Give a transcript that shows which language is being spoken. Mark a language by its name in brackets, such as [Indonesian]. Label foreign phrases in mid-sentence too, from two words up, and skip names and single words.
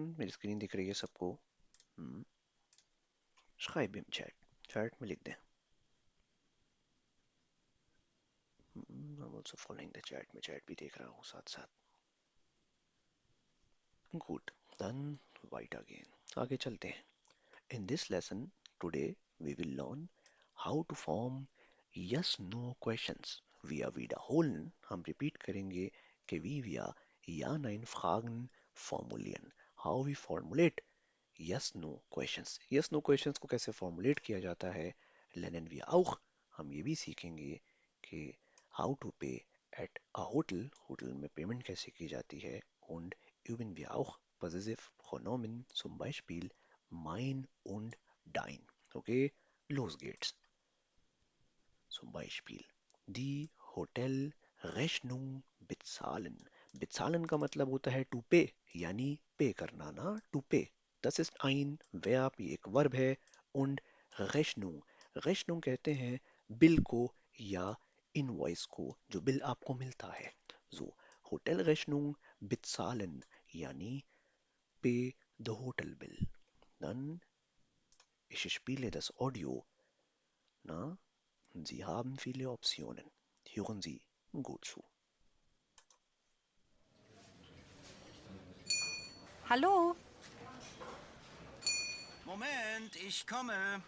[Hindi] मेरी स्क्रीन दिख रही है सबको? [German] Schreib im Chat. [Hindi] Chat में लिख दें। [English] I'm also following the chat. [Hindi] मैं chat भी देख रहा हूँ साथ साथ। [English] Good, then white again. [Hindi] आगे चलते हैं। [English] In this lesson today we will learn how to form yes/no questions. [German] Wir wiederholen, [Hindi] हम repeat करेंगे कि [German] wie wir Ja-Nein-Fragen formulieren. [English] How we formulate yes/no questions. Yes/no questions [Hindi] को कैसे formulate किया जाता है [German] lernen wir auch. [Hindi] हम ये भी सीखेंगे कि [English] how to pay at a hotel. [Hindi] होटल में पेमेंट कैसे की जाती है। [German] Und üben wir auch possessive Pronomen, zum Beispiel mein und dein. Okay, los geht's. Zum Beispiel die Hotelrechnung bezahlen. [Hindi] Bezahlen का मतलब होता है [English] to pay, [Hindi] यानी पे करना ना, [English] to pay. [German] Das ist ein Verb, [Hindi] ये एक वर्ब है। [German] und Rechnung, Rechnung [Hindi] कहते हैं बिल को या इनवॉइस को, जो बिल आपको मिलता है। [German] So, Hotelrechnung bezahlen, [Hindi] यानी [English] pay the hotel bill. [German] Dann ich spiele das Audio. Na, Sie haben viele Optionen. Hören Sie gut zu. Hallo? Moment, ich komme.